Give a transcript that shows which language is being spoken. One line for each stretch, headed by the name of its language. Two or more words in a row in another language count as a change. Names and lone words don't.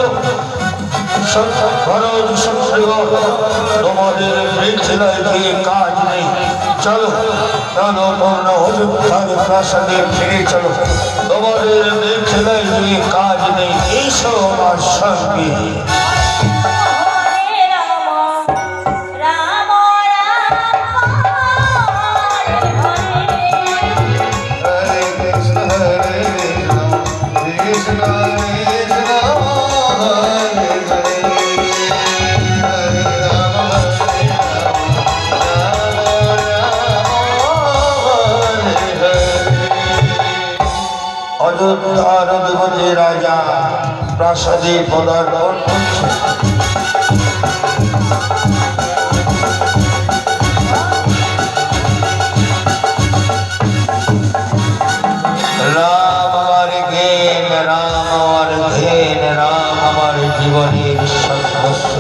Bangla: ভরত শত্রুঘ্ন, তোমাদের মেঘেলায় গিয়ে কাজ নেই, চলো চলো তোমরা অযোধ্যার প্রাসাদে ফিরে চলো, তোমাদের মেঘেলায় গিয়ে কাজ নেই, এইসব আমার সঙ্গে।
Sanskrit: हरे कृष्ण कृष्ण कृष्ण हरे हरे हरे राम राम राम हरे हरे।
Bangla: অযোধ্যার অধিপতি রাজা প্রাসাদে পদার্পণ করছে। রাম আমার জ্ঞান, রাম আমার ধ্যান, রাম আমার জীবনের সর্বস্ব।